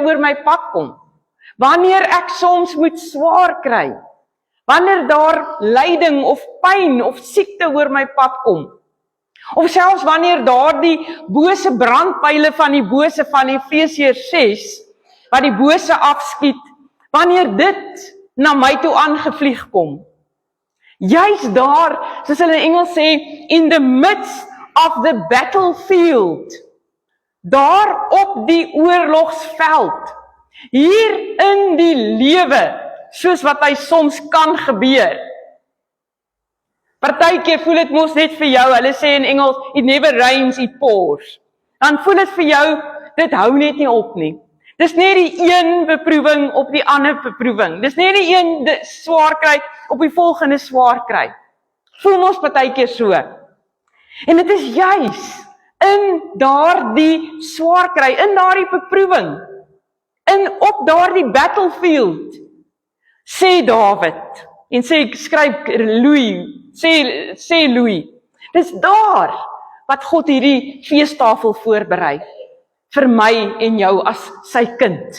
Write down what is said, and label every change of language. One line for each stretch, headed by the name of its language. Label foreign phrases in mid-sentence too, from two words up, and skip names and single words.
Afrikaans: oor my pad kom, wanneer ek soms moet swaar kry, wanneer daar lyding of pyn of siekte oor my pad kom, of selfs wanneer daar die bose brandpyle van die bose van Efesiërs 6, wat die bose afskiet, wanneer dit na my toe aangevlieg kom. Juist daar, soos hulle in Engels sê,
English: in the midst of the battlefield,
Afrikaans: daar op die oorlogsveld, hier in die lewe, soos wat hy soms kan gebeur. Partykeer voel dit mos net vir jou, hulle sê in Engels,
English: it never rains, it pours.
Afrikaans: Dan voel dit vir jou, dit hou net nie op nie. Dis net die een beproewing op die ander beproewing. Dis net die een swaar kry op die volgende swaar kry. Voel mos partykeer so. En dit is juis in daardie swaar kry, in daardie beproewing, op daardie battlefield, sê Dawid, en skryf Louis, dis daar wat God hierdie feestafel voorberei, vir my en jou as sy kind.